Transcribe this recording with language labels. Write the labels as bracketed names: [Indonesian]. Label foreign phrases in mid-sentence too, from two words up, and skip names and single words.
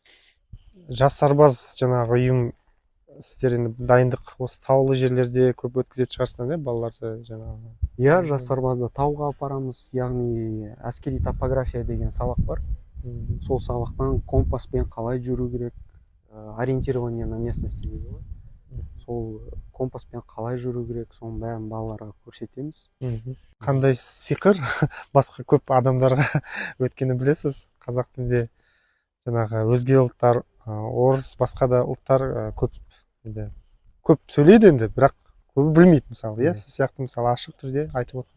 [Kazakh] Жас сарбаз жаңағы ұйым сіздер енді дайындық осы таулы жерлерде көп өткізетін шығарсыздар, балаларды жаңағы? Жас сарбазды тауға апарамыз, яғни әскери топография деген сабақ бар. Сол сабақтан компаспен қалай жүру керек, [Russian] ориентирование на местности [Kazakh] дейді ғой. Сол компаспен қалай жүру керек, соның бәрін балаларға көрсетеміз. Қандай сиқыр басқа көп адамдарға өткені білесіз? Қазақ тілінде жаңағы өзге ұлттар, орыс, басқа да ұлттар көп сөйлейді енді, бірақ көбі білмейді, мысалы, сіз сияқты мысалы ашық түрде айтып отырған.